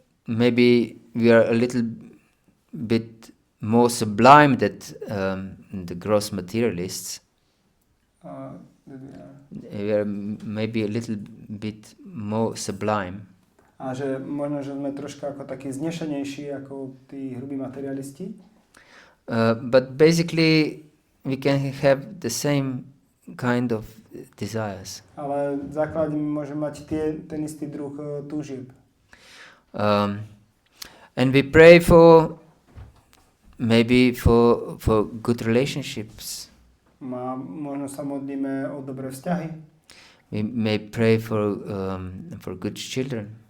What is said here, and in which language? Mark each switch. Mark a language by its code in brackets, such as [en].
[en] Maybe we are a little bit more sublime than the gross materialists. We are maybe a little bit more sublime. [sk] A že možno, že sme troška ako takí znešenejší ako tí hrubí materialisti. [en] But basically we can have the same kind of desires. [sk] Ale v základe my môžeme mať ten istý druh túžieb. [en] And we pray for maybe for good relationships. [sk] Možno sa modlíme o dobré vzťahy. [en] We may pray for good children.